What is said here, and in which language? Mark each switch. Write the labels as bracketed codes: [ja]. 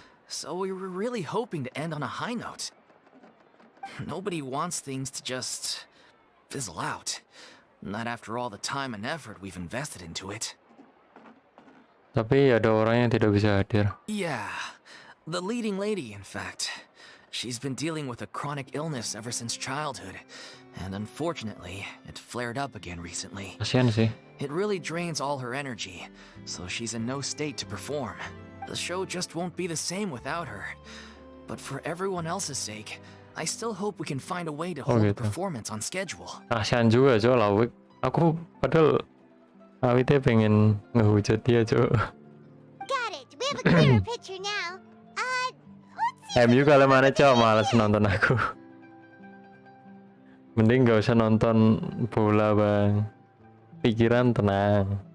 [en] So we were really hoping to end on a high note. Nobody wants things to just fizzle out. Not after all the time and effort we've invested into it. [id] Tapi ada orang yang tidak bisa hadir. [en] Yeah, the leading lady, in fact. She's been dealing with a chronic illness ever since childhood, and unfortunately, it flared up again recently. [id] Kasian sih. [en] It really drains all her energy, so she's in no state to perform. The show just won't be the same without her. But for everyone else's sake, I still hope we can find a way to hold the [id] gitu. [en] performance on schedule. [id] Kasian juga coy Lawik. Aku padahal awitnya pengen ngehujat dia coy. [en] Got it. We have a clearer picture now. Let's see. [id] MU kalau mana coy, males nonton aku. Mending gak usah nonton bola bang. Pikiran tenang.